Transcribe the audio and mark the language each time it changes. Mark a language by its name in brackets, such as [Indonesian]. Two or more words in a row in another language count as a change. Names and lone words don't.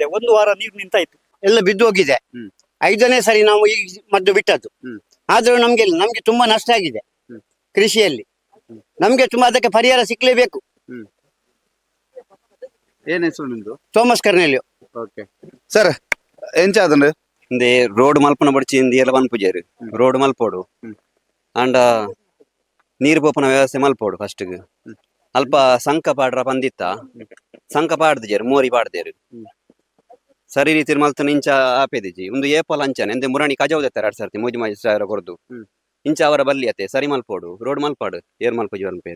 [Kannada] ಒಂದು ವಾರ ನೀರು ನಿಂತಾಯ್ತು, ಎಲ್ಲ ಬಿದ್ದು ಹೋಗಿದೆ. 5ನೇ ಸರಿ ನಾವು ಈ ಮದ್ದು ಬಿಟ್ಟದ್ದು. ಆದ್ರೂ ನಮ್ಗೆ ತುಂಬಾ ನಷ್ಟ ಆಗಿದೆ ಕೃಷಿಯಲ್ಲಿ. ನಮ್ಗೆ ತುಂಬಾ ಅದಕ್ಕೆ ಪರಿಹಾರ ಸಿಕ್ಲೇಬೇಕು. ಏನ್ ಹೆಸರು ನಿಮ್ದು? ಥೋಮಸ್ ಕರ್ನೆಲಿಯೋ. [English] OK sir, [Tulu] ಎಂಚಾದಂದ್ರೆ ಇಂದೆ ರೋಡ್ ಮಲ್ಪನ ಬಡ್ಚಿಂದ ಎಲ್ಲ ಪನ್ಪುಜೇರು ರೋಡ್ ಮಲ್ಪೋಡು ಅಂಡ ನೀರು ಪೋಪನ ವ್ಯವಸ್ಥೆ ಮಲ್ಪೋಡು. ಫಸ್ಟ್ ಅಲ್ಪ ಸಂಕ ಪಾಡ್ರ ಪಂದಿತ್ತ ಸಂಕ ಪಾಡ್ದಿಜೇರು ಮೋರಿ ಪಾಡ್ದೇರು ಸರಿ ರೀತಿ ಮಲ್ತನ ಇಂಚ ಆಪೇದಿಜಿ ಒಂದು ಏಪಲ್ ಅಂಚನೆ ಎಂದೆ ಮುರಾಣಿ ಕಜಾವುದೆತ್ತಾರೆ 2 ಸರ್ತಿ ಮೂಜಿ ಮಾಜಿ ಸಾವಿರ ಕೊರ್ದು ಇಂಚ ಅವರ ಬಲ್ಲಿಯತೆ ಸರಿ ಮಲ್ಪೋಡು ರೋಡ್ ಮಲ್ಪಾಡು ಏರ್ ಮಲ್ಪಜಿ ಪೇರು